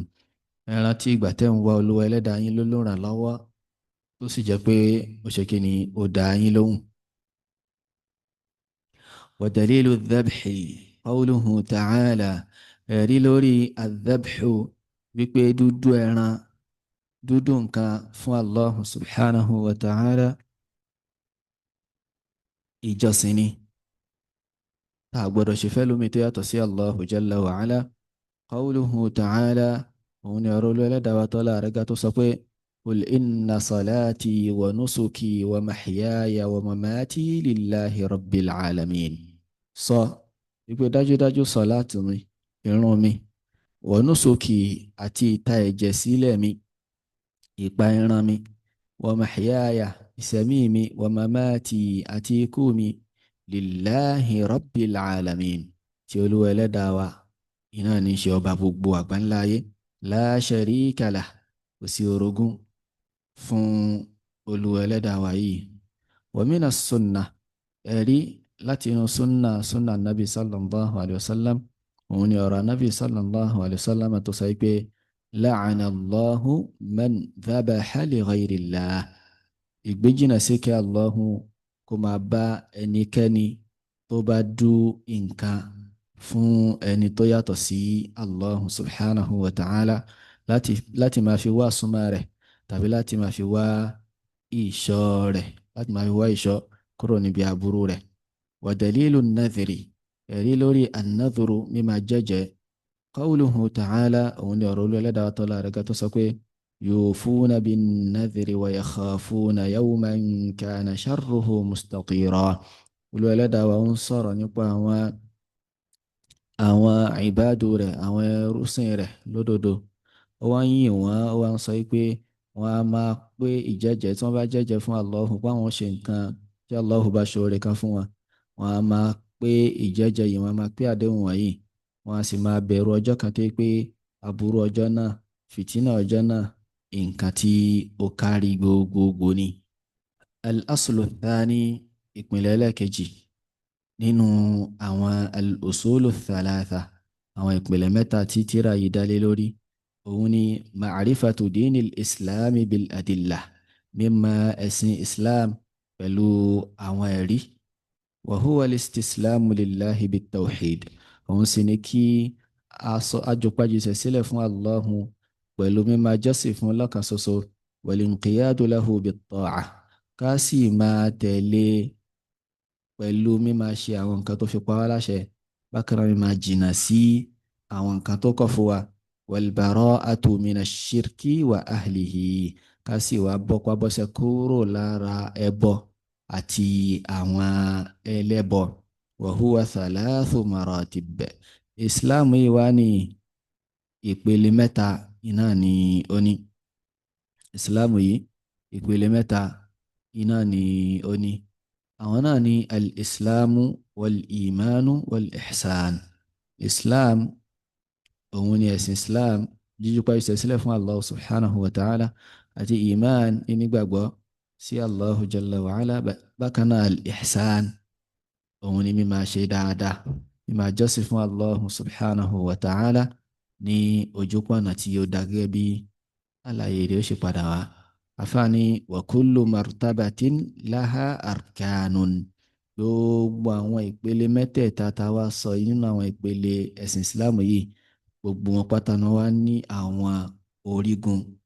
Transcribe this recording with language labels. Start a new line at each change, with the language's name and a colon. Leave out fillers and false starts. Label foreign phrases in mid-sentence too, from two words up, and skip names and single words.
Yoruba: Ẹ rántí ìgbà tẹ́ ń wá Olúwa Ẹlẹ́dàá yín lólùrànlọ́wọ́, tó sì jẹ́ pé ó ṣe kí ni, ó dá yín lóhùn.
Arabic: ودليل الذبح قوله تعالى.
Yoruba: Ẹ̀rí lórí adhabhu, wípé dúdú ẹran, dúdú nǹkan fún Allah
Arabic: سبحانه وتعالى
Yoruba: ìjọsìn ni. Ta gbọ́dọ̀ ṣe fẹ́ lómi tó yàtọ̀ sí Allahu
Arabic: جل وعلا. قوله تعالى,
Yoruba: òun ni ọ̀rọ̀ Olúwa Ẹlẹ́dàá wa tọ́lá rẹ̀ ga tó sọ pé
Arabic: قل إن صلاتي ونسكي ومحياي ومماتي لله رب العالمين.
Yoruba: Sọ wípé dájúdájú sọ̀láàtì mi, ìrun mi,
Arabic: ونسكي
Yoruba: àti ìta ẹ̀jẹ̀ sílẹ̀ mi, ìpa ẹran mi,
Arabic: ومحياي
Yoruba: ìsẹ̀mí mi,
Arabic: ومماتي
Yoruba: àti ikú mi,
Arabic: لله رب العالمين,
Yoruba: tí Olúwa Ẹlẹ́dàá wa iná ní ṣe ọba gbogbo àgbáńláyé.
Arabic: لا شريك له,
Yoruba: kò sí orogún fún Olúwa Ẹlẹ́dàá wa yìí.
Arabic: ومن السنة.
Yoruba: Ẹ̀rí láti inú sunna nabi
Arabic: صلى الله عليه وسلم.
Yoruba: Òun ni ọ̀rọ̀ nabi
Arabic: صلى الله عليه وسلم
Yoruba: tó sọ pé
Arabic: لعن الله من ذبح لغير الله.
Yoruba: Ìgbéjìnà sí kí Allahu kó máa bá ẹnikẹ́ni tó bá dú nǹkan fún ẹni tó yàtọ̀ sí Allah
Arabic: سبحانه وتعالى
Yoruba: láti máa fi wá súnmọ́ rẹ̀ tàbí láti máa fi wá ìṣọ́ rẹ̀ láti máa fi wá ìṣọ́ kúrò níbi aburú rẹ̀.
Arabic: ودليل النذر
Yoruba: ẹ̀rí lórí an-nadhru mímá jẹ́jẹ́
Arabic: قوله تعالى
Yoruba: òun ni ọ̀rọ̀ olú ẹlẹ́dàá tọ́lá rẹ̀ gá tó sọ pé
Arabic: يوفون بالنذر ويخافون يوما كان شره مستطيرا.
Yoruba: Olú ẹlẹ́dàá wa ń sọ̀rọ̀ nípa àwọn ìbádù rẹ̀ àwọn ẹrúsìn rẹ̀ lódodo. Ó wá ń yìn wọ́n ó wá ń sọ pé wọ́n á máa pé ìjẹ́jẹ́ tí wọ́n bá jẹ́jẹ́ fún Allahu pé àwọn ṣe nǹkan tí Allahu bá ṣoore kan fún wọn, wọ́n á máa pé ìjẹ́jẹ́ yìí wọ́n á máa pé àdéhùn wọ̀nyí, wọ́n á sì máa bẹ̀rù ọjọ́ kan tó pé aburú ọjọ́ náà, fìtínà ọjọ́ náà, nǹkan tí ó kárí gbogbogbò ni.
Arabic: الأصل الثاني
Yoruba: ìpìlẹ̀ ẹlẹ́ẹ̀kejì nínú àwọn
Arabic: الأصول الثلاثة
Yoruba: àwọn ìpìlẹ̀ mẹ́ta tí tírà yìí dálé lórí òun ni
Arabic: معرفة دين الإسلام بالأدلة
Yoruba: mímọ̀ ẹ̀sìn islam pẹ̀lú àwọn ẹ̀rí
Arabic: وهو الاستسلام لله بالتوحيد
Yoruba: òun sì ni kí ajùpájùsẹ̀ sílẹ̀ fún Allahu pẹ̀lú mímọ̀ jọ́sìn fún lọ́kan ṣoṣo
Arabic: والانقياد له بالطاعة
Yoruba: ká sì máa tẹ̀lé pẹ̀lú mímá ṣe àwọn nǹkan tó fi pa wá láṣẹ bákan náà mímá jìnnà sí àwọn nǹkan tó kọ̀ fún wa
Arabic: والبراءة من الشرك وأهله
Yoruba: ká sì wá bọ́pá bọ́sẹ̀ kúrò lára ẹbọ àti àwọn ẹlẹ́bọ
Arabic: وهو ثلاث مراتب.
Yoruba: Islam yìí wá ní ìpele mẹ́ta iná ni ó ní. Islam yìí ìpele mẹ́ta iná ni ó ní. Àwọn náà ni
Arabic: الإسلام والإيمان والإحسان.
Yoruba: Islam òun ni ẹ̀sìn Islam jíjúpa ìṣẹ̀sílẹ̀ fún Allah
Arabic: سبحانه وتعالى
Yoruba: àti iman nígbàgbọ́ sí Allah
Arabic: جل وعلا.
Yoruba: Bákan náà al-ihsan òun ni mímá ṣe dáadáa mímá jọ́sìn fún Allah
Arabic: سبحانه وتعالى
Yoruba: ní ojúpọ̀nà tí ó dá gẹ́gẹ́ bí àlàyé rẹ̀ ó ṣe padà wá.
Arabic: Afáàní وكل مرتبة لها أركان.
Yoruba: Gbogbo àwọn ìpele mẹ́tẹ̀ẹ̀ta tá a wá sọ nínú àwọn ìpele ẹ̀sìn ìsìláàmù yìí gbogbo wọn pátá náà wá ní àwọn orígun.